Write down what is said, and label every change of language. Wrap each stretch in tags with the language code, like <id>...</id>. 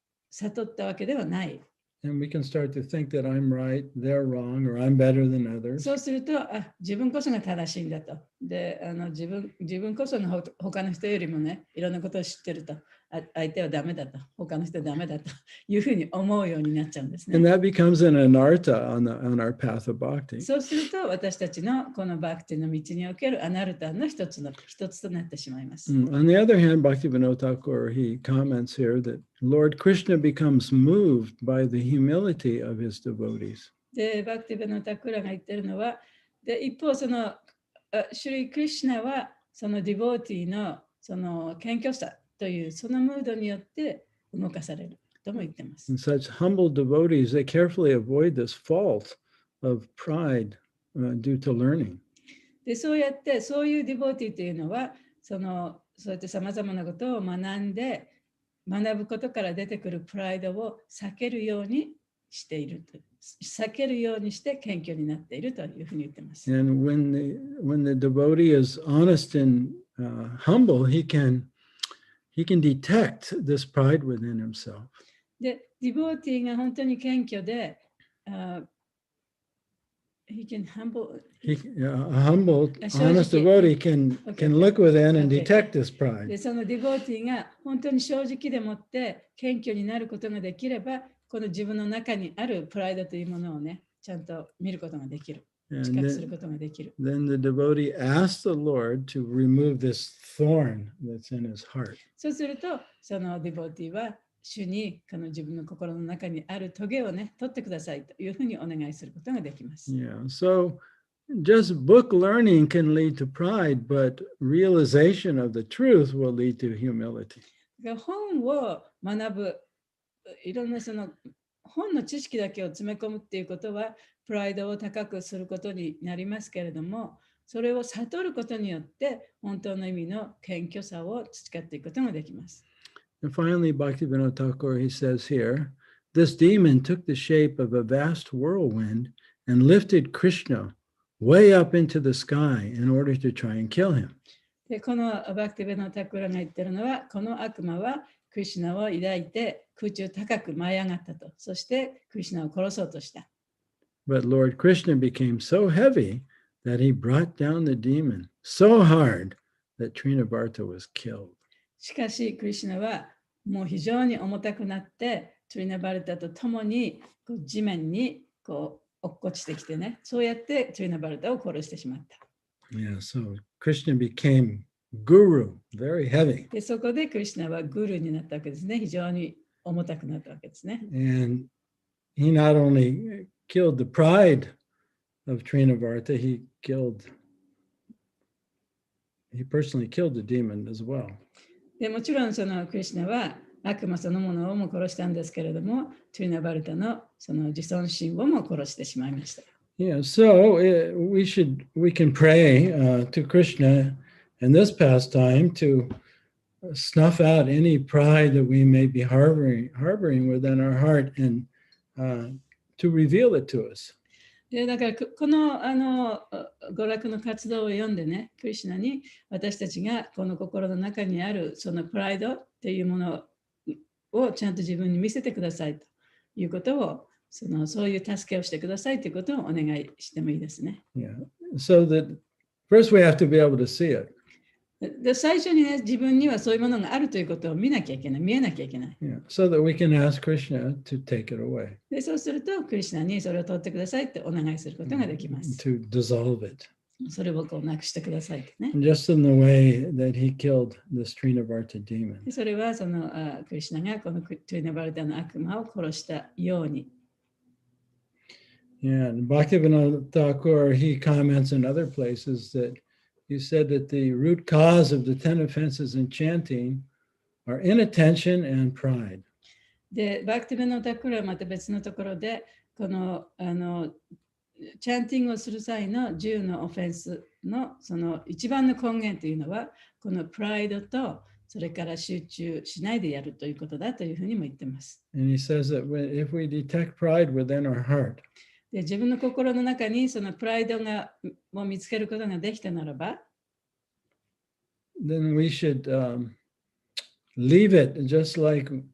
<ja>悟ったわけではない。</ja> <en>And we can start to think that I'm right, they're wrong, or I'm better than others.</en> <ja>そうすると、自分こそが正しいんだと。で、自分こそが他の人よりもね、いろんなことを知ってると。相手はダメだと。他の人はダメだというふうに思うようになっちゃうんですね。</ja> <en>And that becomes an anartha on our path of bhakti.</en> <ja>そうすると、私たちのこのバクティの道におけるアナルタの一つとなってしまいます。</ja> <en>On the other hand, Bhaktivinoda Thakur, he comments here that Lord Krishna becomes moved by the humility of his devotees.</en> <ja>で、バクティベノタクラが言ってるのは、で一方、シュリー・クリシュナは、そのディボーティーのその謙虚さというそのムードによって動かされるとも言ってます。</ja> <en>And such humble devotees, they carefully avoid this fault of pride due to learning.</en> <ja>で、そうやって、そういうディボーティーというのは、そうやってさまざまなことを学んで、学ぶことから出てくるプライドを避けるようにしていると。避けるようにして謙虚になっているというふうに言ってます。</ja> <en>And when the devotee is honest and humble, he can detect this pride within himself.</en> <ja>で、ディボーティーが本当に謙虚で、</ja> <en>he can humble. A humble, honest devotee can look within and detect this pride.</en> <ja>で、そのディボーティーが本当に正直でもって謙虚になることができれば、この自分の中にあるプライドというものをね、ちゃんと見ることができる。知覚することができる。</ja> <en>Then the devotee asks the Lord to remove this thorn that's in his heart.</en> <ja>そうすると、そのディボーティーは主にこの自分の心の中にあるトゲをね、取ってくださいというふうにお願いすることができます。</ja> <en>Yeah, so just book learning can lead to pride, but realization of the truth will lead to humility.</en> <ja>本を学ぶ、いろんなその本の知識だけを詰め込むっていうことは、プライドを高くすることになりますけれども、それを悟ることによって、本当の意味の謙虚さを培っていくことができます。</ja> <en>And finally, Bhaktivinoda Thakur, he says here, this demon took the shape of a vast whirlwind and lifted Krishna way up into the sky in order to try and kill him.</en> <ja>で、このバクティベノタクラが言ってるのは、この悪魔はクリシュナを抱いて空中高く舞い上がったと。そしてクリシュナを殺そうとした。</ja> <en>But Lord Krishna became so heavy that he brought down the demon so hard that Trinavarta was killed.</en> <ja>しかし、クリシュナはもう非常に重たくなって、トリナバルタと共に地面に落っこちてきてね、そうやってトリナバルタを殺してしまった。</ja> <en>Yeah, so Krishna became guru, very heavy.</en> <ja>で、そこでクリシュナはグルになったわけですね。非常に重たくなったわけですね。</ja> <en>And he not only killed the pride of Trinavarta, he personally killed the demon as well.</en> <ja>でもちろんそのクリシュナは悪魔そのものをも殺したんですけれども、トリナバルタのその自尊心をも殺してしまいました。</ja> <en>Yeah, so we can pray to Krishna in this pastime to snuff out any pride that we may be harboring within our heart and to reveal it to us.</en> <ja>でだからこの娯楽の活動を読んでね、クリシュナに私たちがこの心の中にあるそのプライドっていうものをちゃんと自分に見せてくださいということを、そういう助けをしてくださいということをお願いしてもいいですね。</ja> <en>Yeah. So that first we have to be able to see it.</en> <ja>で最初にね、自分にはそういうものがあるということを見なきゃいけない、見えなきゃいけない。</ja> <en>Yeah. So that we can ask Krishna to take it away.</en> <ja>でそうすると、クリシュナにそれを取ってくださいってお願いすることができます。</ja> <en>To dissolve it.</en> <ja>それをなくしてくださいってね。</ja> <en>Just in the way that he killed this Trinavarta demon.</en> <ja>それはクリシュナがこのトリナバルタの悪魔を殺したように。</ja> <en>Yeah, and Bhaktivinoda Thakur, he comments in other places that he said that the root cause of the 10 offenses in chanting are inattention and pride.</en> <ja>で、バクティベノタクラはまた別のところで、このチャンティングをする際の10のオフェンスのその一番の根源というのは、このプライドとそれから集中しないでやるということだというふうにも言ってます。</ja> <en>And he says that if we detect pride within our heart,</en> <ja>で自分の心の中にそのプライドを見つけることができたならば、</ja> <en>then we should leave it just like</en>